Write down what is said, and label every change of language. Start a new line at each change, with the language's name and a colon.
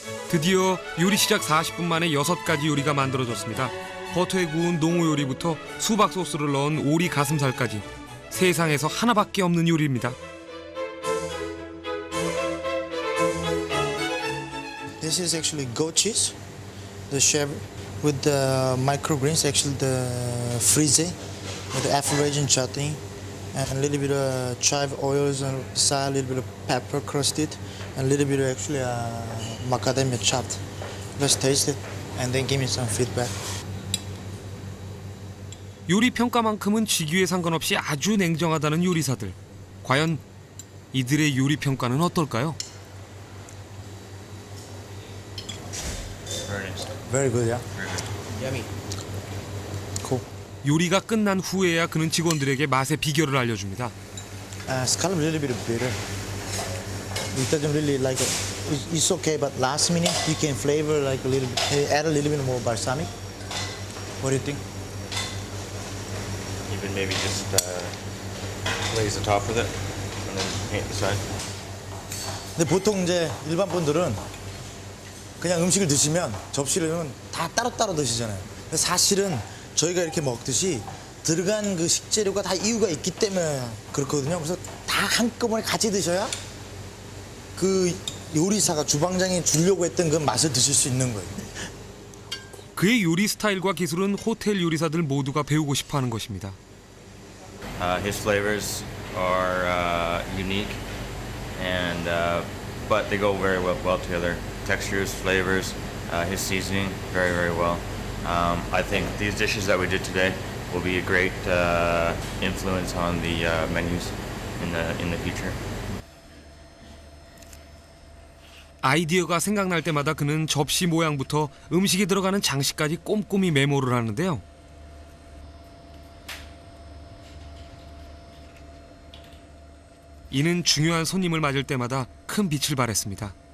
Korean: 드디어 요리 시작 40분 만에 6가지 요리가 만들어졌습니다. 버터에 구운 농어 요리부터 수박 소스를 넣은 오리 가슴살까지 세상에서 하나밖에 없는 요리입니다.
English: This is actually goat cheese. The chef with the microgreens, actually the frise, with the Afro-Asian chutney, and a little bit of chive oils and a little bit of pepper crusted, and a little bit of actually macadamia chopped. Let's taste it and then give me some feedback.
Korean: 요리 평가만큼은 직위에 상관없이 아주 냉정하다는 요리사들. 과연 이들의 요리 평가는 어떨까요?
English: Very good, yeah. Yummy. Cool.
Korean: 요리가 끝난 후에야 그는 직원들에게 맛의 비결을 알려줍니다.
English: It's kind of a little bit bitter. It doesn't really like it. It's okay, but last minute you can flavor like a little bit, add a little bit more balsamic. What do you think? Even maybe just glaze the top with it and then paint the side.
Korean: 근데 보통 이제 일반 분들은 그냥 음식을 드시면 접시를 다 따로따로 드시잖아요. 근데 사실은 저희가 이렇게 먹듯이 들어간 그 식재료가 다 이유가 있기 때문에 그렇거든요. 그래서 다 한꺼번에 같이 드셔야 그 요리사가 주방장이 주려고 했던 그 맛을 드실 수 있는 거예요. 그의 요리 스타일과 기술은 호텔 요리사들 모두가 배우고 싶어하는 것입니다.
English: His flavors are unique, and but they go very well together. Textures, flavors, his seasoning, very well. I think these dishes that we did today will be a great influence on the menus in the future.
Korean: 아이디어가 생각날 때마다 그는 접시 모양부터 음식에 들어가는 장식까지 꼼꼼히 메모를 하는데요. 이는 중요한 손님을 맞을 때마다 큰 빛을 발했습니다.